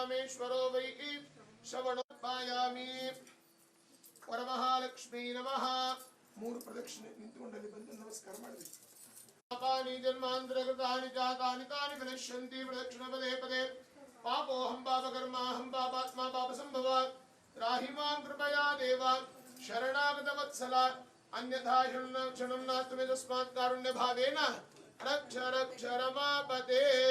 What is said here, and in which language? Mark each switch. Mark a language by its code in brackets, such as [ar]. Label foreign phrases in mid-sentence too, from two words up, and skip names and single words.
[sa] परमेश्वरो वै श्रवणोपायामि वरमहालक्ष्मी नमः [kn] ಮೂರು ಪ್ರದಕ್ಷಿಣೆ ನಿಂತುಕೊಂಡಲ್ಲಿ ಬಂದು ನಮಸ್ಕಾರ ಮಾಡಬೇಕು [sa] पापानि जन्मान्तरकृतानि जातानि तानि विनश्यन्ति प्रदक्षिण पदे पदे पापोऽहं पापकर्माहं पापात्मा पापसम्भवात् त्राहि मां कृपया देव शरणागतवत्सला अन्यथा क्षणं नास्ति मे तस्मात् कारुण्यभावेन रक्ष रक्ष रमापते